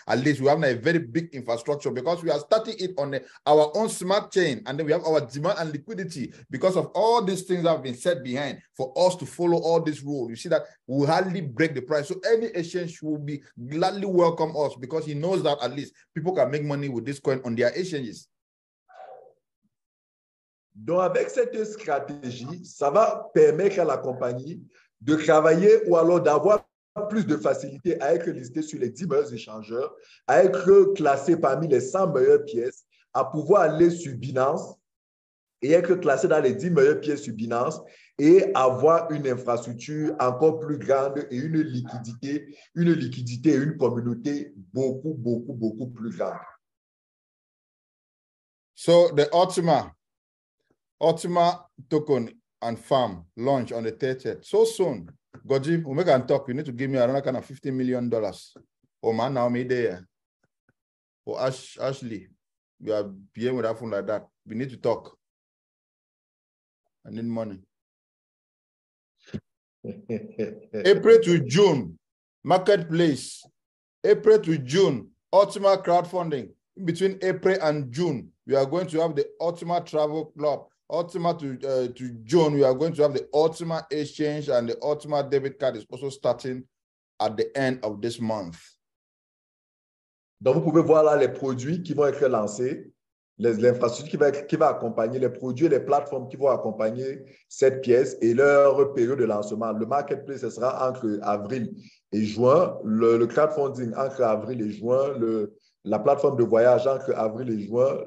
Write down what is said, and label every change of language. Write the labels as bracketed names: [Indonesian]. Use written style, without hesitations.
[English] At least we have a very big infrastructure because we are starting it on our own smart chain, and then we have our demand and liquidity because of all these things that have been set behind for us to follow all this rule. You see that we hardly break the price, so any exchange will be gladly welcome us because he knows that at least people can make money with this coin on their exchanges. [French] Donc, avec cette stratégie, ça va permettre à la compagnie de travailler ou alors d'avoir plus de facilité à être listé sur les 10 meilleurs échangeurs, à être classé parmi les 100 meilleures pièces, à pouvoir aller sur Binance et être classé dans les 10 meilleures pièces sur Binance et avoir une infrastructure encore plus grande et une liquidité et une communauté beaucoup plus grande. [English] So the Ultima token and farm launch on the 30th. So soon. Goji, we make and talk. You need to give me another kind of $50 million. Oh man, now me there. Oh Ashley, you are being with that phone like that. We need to talk. I need money. April to June, marketplace. April to June, Ultima crowdfunding. In between April and June, we are going to have the Ultima Travel Club. Ultima to June, we are going to have the Ultima Exchange, and the Ultima debit card is also starting at the end of this month. [French] Donc, vous pouvez voir là les produits qui vont être lancés, l'infrastructure qui va accompagner les produits et les plateformes qui vont accompagner cette pièce et leur période de lancement. Le marketplace, ce sera entre avril et juin. Le crowdfunding entre avril et juin. La plateforme de voyage entre avril et juin.